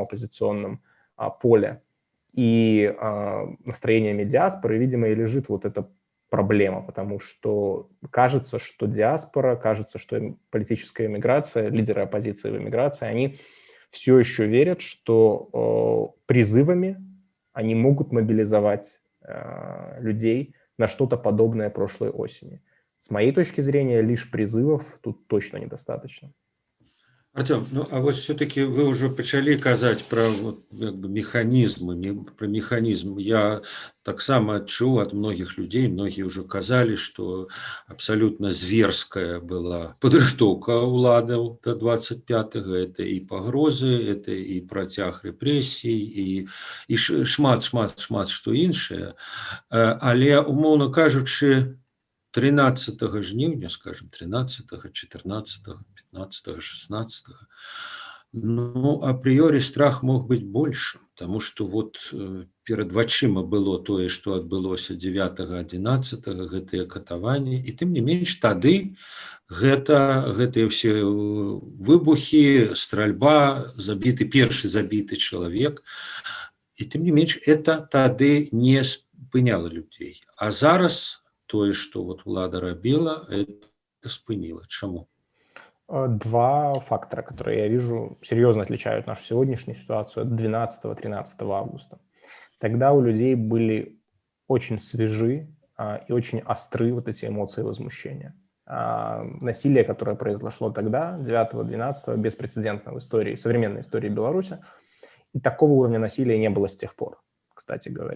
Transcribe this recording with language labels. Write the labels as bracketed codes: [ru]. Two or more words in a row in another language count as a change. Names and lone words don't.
[ru] оппозиционном поле и настроениями диаспоры, видимо, и лежит эта проблема, потому что кажется, что диаспора, кажется, что политическая эмиграция, лидеры оппозиции в эмиграции, они все еще верят, что призывами они могут мобилизовать людей на что-то подобное прошлой осени. С моей точки зрения, лишь призывов тут точно недостаточно. Артём, а все-таки вы уже начали казать про механизмы, про механизм. [be] Я таксама чуў [ru] от многих людей, многие уже казали, что абсолютно зверская была падрыхтоўка уладаў до 25-го. Это и погрозы, это и [be] працяг рэпрэсій, и шмат што іншае. Але, умоўна кажучы, 13 жніўня, [ru] скажем, 13, 14, 15, 16, априори страх мог быть большим, потому что перед [be] вачыма было тое, что адбылося 9-11, гэтыя катаванні, и тым не менш тады гэтыя все выбухи, стральба, першы забіты чалавек, и тым не менш это тады не спыняла людей. А зараз тое, што ўлада рабіла, это спыніла. Чаму? [ru] Два фактора, которые я вижу, серьезно отличают нашу сегодняшнюю ситуацию от 12-13 августа. Тогда у людей были очень свежи и очень остры вот эти эмоции возмущения. Насилие, которое произошло тогда, 9-12, беспрецедентно в истории, современной истории Беларуси, и такого уровня насилия не было с тех пор, кстати говоря.